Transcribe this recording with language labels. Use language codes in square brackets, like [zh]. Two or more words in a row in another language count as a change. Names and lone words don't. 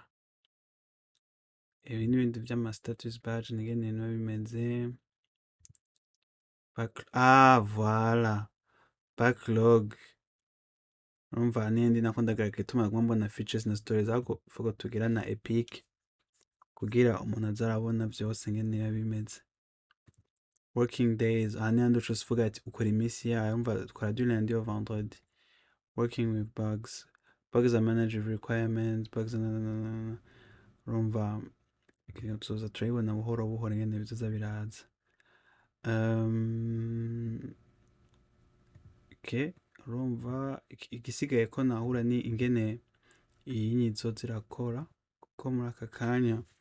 [rn] Ibi n'ibindi vy'ama status badge n'ingene biba bimeze. Voilà. Backlog. Urumva n'iyindi nako ndagaragaye ituma mbona features na stories ariko ifuko tugira na Epic kugira umuntu aze arabona vyose ingene biba bimeze. [en] Working days, [rn] aha ni handi uca uvuga ati ukora iminsi yayo, urumva dukora [fr] du lundi au vendredi. [en] Working with bugs. Bugs are managed with requirements, bugs [rn] urumva tuzoza turabibona buhoro buhoro ingene bizoza biraza. Um, ok, urumva igisigaye ko nahura ni ingene iyi nyizo zirakora kuko muri aka kanya